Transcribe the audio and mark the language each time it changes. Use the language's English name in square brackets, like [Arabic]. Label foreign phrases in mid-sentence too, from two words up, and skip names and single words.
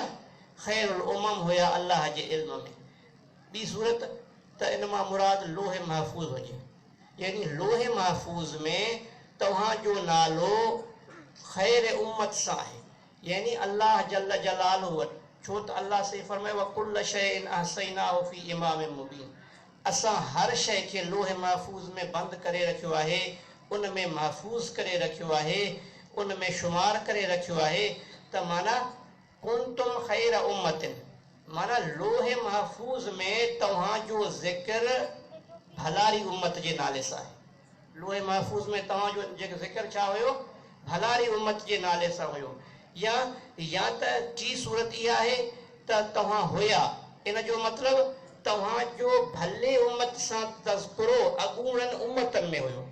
[Arabic] خير الأمم [Sindhi] हुया अल्लाह जे इल्म में। ॿी सूरत त इन मां मुराद लोहे महफूज़ हुजे, यानी लोहे महफूज़ में तव्हांजो नालो खैर उम्मत सां आहे, यानी [Arabic] الله جل جلاله [Sindhi] वटि। छो त अल्लाह से फरमायो [Arabic] وكل شيء أحصيناه في إمام مبين, [Sindhi] असां हर शइ खे लोहे महफूज़ में बंदि करे रखियो आहे, उन में महफूज़ करे रखियो आहे, उन में शुमार करे रखियो आहे। त माना [Arabic] كنتم خير أمة [Sindhi] माना लोहे महफूज़ में तव्हांजो ज़िक्र भलारी उम्मत जे नाले सां आहे। लोहे महफूज़ में तव्हांजो जेको ज़िक्र छा हुयो? भलारी उम्मत जे नाले सां हुयो। या त टी सूरत इहा आहे त तव्हां हुया, इन जो मतिलबु तव्हांजो भले उम्मत सां तज़कुरो अॻूणनि उम्मतनि में हुयो।